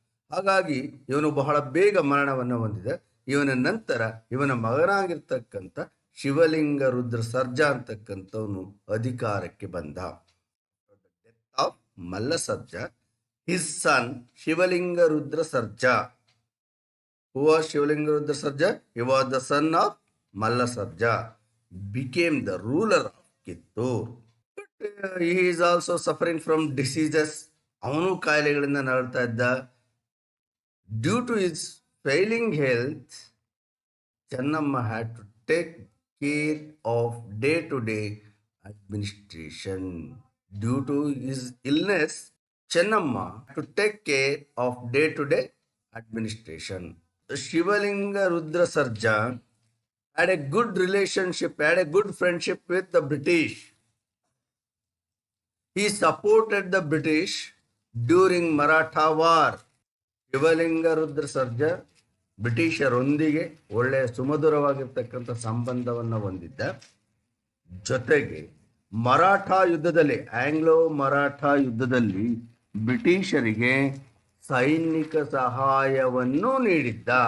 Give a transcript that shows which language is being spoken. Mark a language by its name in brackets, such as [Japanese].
[Kannada] ಹಾಗಾಗಿ ಇವನು ಬಹಳ ಬೇಗ ಮರಣವನ್ನು ಹೊಂದಿದ. ಇವನ ನಂತರ ಇವನ ಮಗನಾಗಿರ್ತಕ್ಕಂಥ ಶಿವಲಿಂಗ ರುದ್ರ ಸರ್ಜಾ ಅಂತಕ್ಕಂಥವನು ಅಧಿಕಾರಕ್ಕೆ ಬಂದ. [English] Death of Mallasarja, his son Shivalinga Rudra Sarja. Who was Shivalinga Rudra Sarja? He was the son of Mallasarja, became the ruler of Kittur. But he is also suffering from diseases. [Kannada] ಅವನು ಕಾಯಿಲೆಗಳಿಂದ ನರಳ್ತಾ ಇದ್ದ. [English] Due to his failing health, Chennamma had to take care of day to day administration. Due to his illness, Chennamma to take care of day to day administration. Shivalinga Rudra Sarja had a good relationship, had a good friendship with the British. He supported the British during Maratha War. [Kannada] ಶಿವಲಿಂಗ ರುದ್ರ ಸರ್ಜಾ ಬ್ರಿಟಿಷರೊಂದಿಗೆ ಒಳ್ಳೆಯ ಸುಮಧುರವಾಗಿರ್ತಕ್ಕಂಥ ಸಂಬಂಧವನ್ನು ಹೊಂದಿದ್ದ. ಜೊತೆಗೆ ಮರಾಠಾ ಯುದ್ಧದಲ್ಲಿ, Anglo Maratha ಯುದ್ಧದಲ್ಲಿ ಬ್ರಿಟಿಷರಿಗೆ ಸೈನಿಕ ಸಹಾಯವನ್ನು ನೀಡಿದ್ದ.